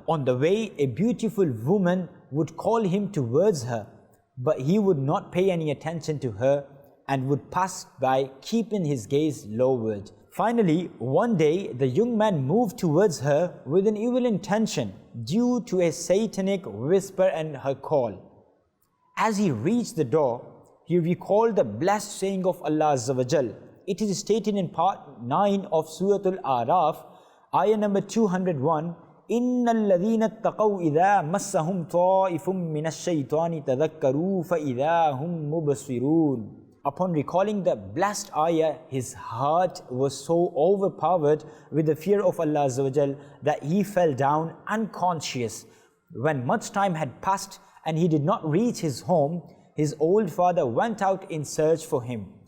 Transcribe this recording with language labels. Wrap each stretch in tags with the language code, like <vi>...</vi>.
<en>On the way, a beautiful woman would call him towards her, but he would not pay any attention to her and would pass by, keeping his gaze lowered. Finally, one day, the young man moved towards her with an evil intention due to a satanic whisper and her call. As he reached the door, he recalled the blessed saying of Allah Azza wa Jal. It is stated in part 9 of Surah Al-A'raf, ayah number 201,</en> <ar>إِنَّ الَّذِينَ اتَّقَوْا إِذَا مَسَّهُمْ طَائِفٌ مِّنَ الشَّيْطَانِ تَذَكَّرُوا فَإِذَا هُمْ مُبْصِرُونَ.</ar> <en>Upon recalling the blessed ayah, his heart was so overpowered with the fear of Allah Azza wa Jal that he fell down unconscious. When much time had passed and he did not reach his home, his old father went out in search for him.</en>